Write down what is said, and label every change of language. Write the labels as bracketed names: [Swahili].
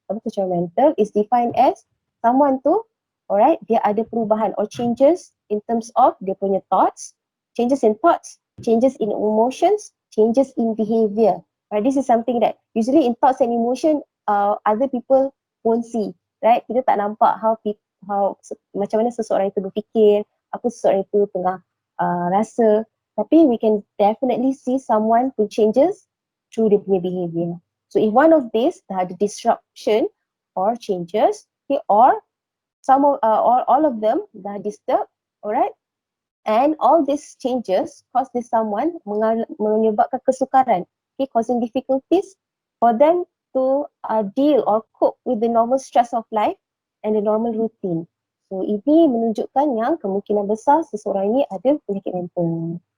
[English] kecurangan mental is defined as someone tu, alright, [Malay] dia ada perubahan [English] or changes in terms of [Malay] dia punya [English] thoughts, changes in emotions, changes in behavior. Right, this is something that usually in thoughts and emotion, other people won't see. [Malay] Right, kita tak nampak macam mana seseorang itu berfikir, apa seseorang itu tengah rasa. [English] Tapi we can definitely see someone who changes through their punya behavior. So if one of these dah ada disruption or changes, okay, or or all of them dah disturb, alright, and all these changes cause this someone [Malay] menyebabkan kesukaran, [English] okay, causing difficulties for them to deal or cope with the normal stress of life and the normal routine. [Malay] So ini menunjukkan yang kemungkinan besar seseorang ini ada penyakit mental.